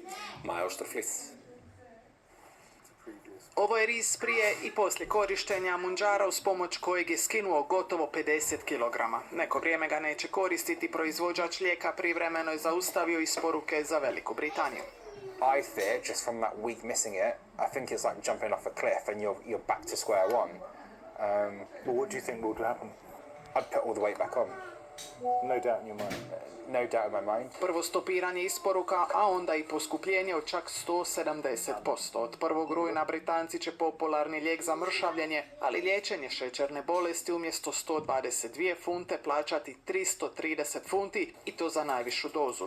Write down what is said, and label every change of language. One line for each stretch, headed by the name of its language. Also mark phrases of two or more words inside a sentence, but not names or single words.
Croatian: Maja Oštrflis. Ovo je riz prije i poslije korištenja Mounjaro uz pomoć kojeg je skinuo gotovo 50 kg. Neko vrijeme ga neće koristiti, proizvođač lijeka privremeno je zaustavio isporuke za Veliku Britaniju.
English: I fear, just from that week missing it, I think it's like jumping off a cliff and you're back to square one. Well, what do you think will happen? I'd put all the weight back on. No doubt in your mind. No doubt in my mind.
Croatian: Prvo stopiranje isporuka, a onda i poskupljenje od čak 170%. Od 1. rujna Britanci će popularni lijek za mršavljenje, ali liječenje šećerne bolesti umjesto 122 funte plaćati 330 funti i to za najvišu dozu.